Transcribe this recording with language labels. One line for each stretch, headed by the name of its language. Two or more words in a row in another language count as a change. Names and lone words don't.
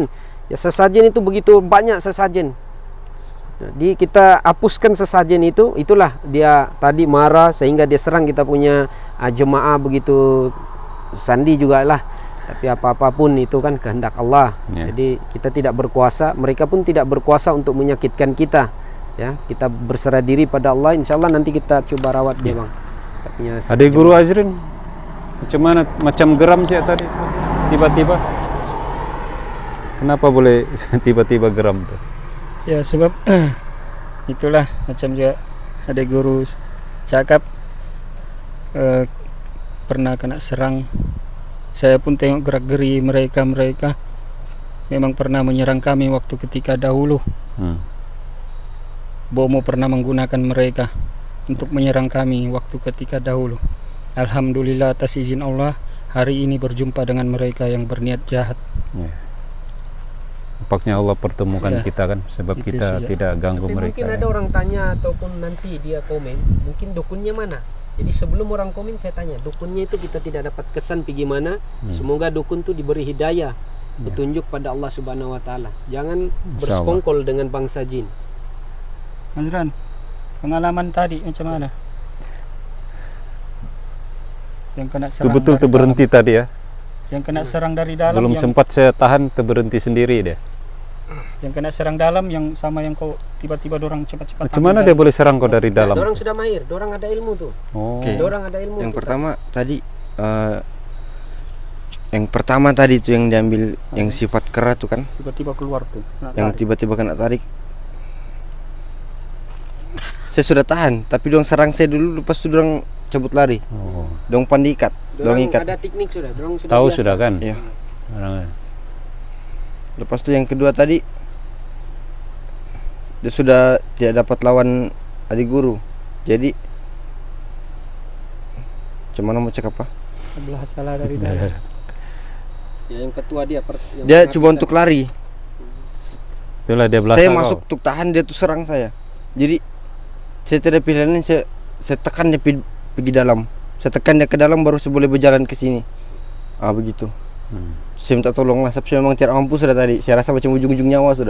Malay: Ya sesajen itu begitu banyak sesajen. Jadi kita hapuskan sesajen itu, itulah dia tadi marah sehingga dia serang kita punya jemaah begitu sandi juga lah. Tapi apa-apapun itu kan kehendak Allah. Ya. Jadi kita tidak berkuasa, mereka pun tidak berkuasa untuk menyakitkan kita. Ya, kita berserah diri pada Allah. Insya Allah nanti kita coba rawat dia bang. Adik Guru Azrin, macam mana? Macam geram sih tadi tiba-tiba. Kenapa boleh tiba-tiba geram tuh? Ya sebab itulah macam juga ada guru cakap pernah kena serang. Saya pun tengok gerak-geri mereka memang pernah menyerang kami waktu ketika dahulu. Bomo pernah menggunakan mereka untuk menyerang kami waktu ketika dahulu. Alhamdulillah atas izin Allah hari ini berjumpa dengan mereka yang berniat jahat. Nampaknya Allah pertemukan kita kan sebab itu kita tidak ganggu tapi mereka. Mungkin ada orang tanya ataupun nanti dia komen, mungkin dukunnya mana? Jadi sebelum orang komen saya tanya, dukunnya itu kita tidak dapat kesan pergi mana. Semoga dukun itu diberi hidayah, petunjuk pada Allah
Arabic: Subhanahu wa taala.
Malay: Jangan bersekongkol dengan bangsa jin. Azran, pengalaman tadi macam mana? yang kena serang Betul-betul dari terberhenti dalam. tadi ya. Yang kena serang dari dalam, Belum yang, sempat saya tahan, terberhenti sendiri dia. yang kena serang dalam, yang sama yang kau tiba-tiba dorang cepat-cepat. Macam mana dia boleh serang kau dari dalam? Dorang sudah mahir, dorang ada ilmu tuh. Oh. Oke. Dorang ada ilmu. Yang tuh. pertama tadi yang pertama tadi tuh yang diambil yang sifat kera tuh kan, Tiba-tiba keluar tuh. Nah, yang tarik. tiba-tiba kena tarik. Saya sudah tahan, tapi dong serang saya dulu, lepas itu dong cabut lari. Oh. Dong pandikat, dong Dorang ikat. ada teknik sudah, dorang sudah Tahu biasa. sudah kan? Iya. Orang- Lepas itu yang kedua tadi dia sudah tidak dapat lawan adik guru. Jadi cuman mau cek apa? Sebelah salah dari dalam. Ya, yang ketua dia yang Dia penghabisan. coba untuk lari. Itulah dia belasah Saya kau. masuk untuk tahan, dia tuh serang saya. Jadi saya tidak pilihan lain, saya tekan dia pergi dalam. Saya tekan dia ke dalam baru saya boleh berjalan ke sini. Begitu. Saya minta tolong lah, saya memang tidak mampu sudah tadi. Saya rasa macam ujung-ujung nyawa sudah.